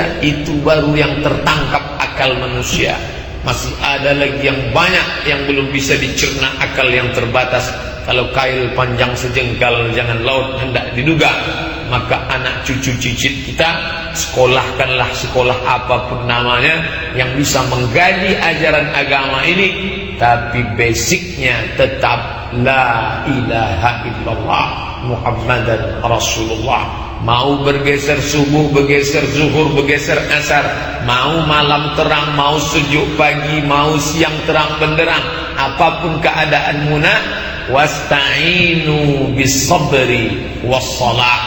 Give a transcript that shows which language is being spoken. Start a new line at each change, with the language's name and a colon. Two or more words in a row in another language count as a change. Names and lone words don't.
Indonesian: Itu baru yang tertangkap akal manusia. Masih ada lagi yang banyak yang belum bisa dicerna akal yang terbatas. Kalau kail panjang sejengkal jangan laut hendak diduga. Maka anak cucu cicit kita sekolahkanlah sekolah apapun namanya yang bisa menggali ajaran agama ini, tapi basicnya tetap
Arabic: لا إله إلا الله محمدا رسول الله.
Indonesian: Mau bergeser subuh, bergeser zuhur, bergeser asar, mau malam terang, mau sejuk pagi, mau siang terang benderang, apapun keadaanmu nak,
Arabic: واستعينوا بالصبر والصلاة.